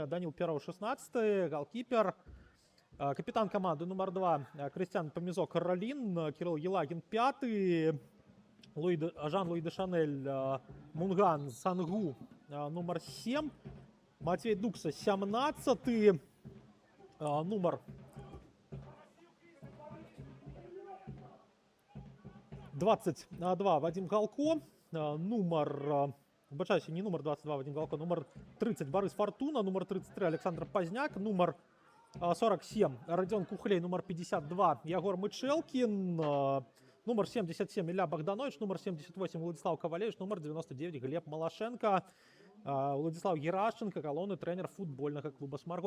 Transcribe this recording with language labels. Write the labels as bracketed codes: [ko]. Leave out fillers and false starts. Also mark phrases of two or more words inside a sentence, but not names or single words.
[be] Даніл Пероў 16, галкіпер. Капітан каманды нумар 2 Крысціян Памізок Ралін, Кирилл Елагін 5, Жан-Луи Дешанель Мунган Сангу нумар 7, Матвей Дукса 17, нумар 22 Вадим Галко, номер, вибачаюся, не номер 22 Вадим Галко, номер 30 Борис Фортуна, номер 33 Александр Поздняк, номер 47 Родион Кухлей, номер 52 Ягор Мычэлкін, номер 77 Илья Богданович, номер 78 Владислав Ковалевич, номер 99 Глеб Малашенко, Владислав Герашченко, галоўны трэнер футбольнага клуба Смаргонь.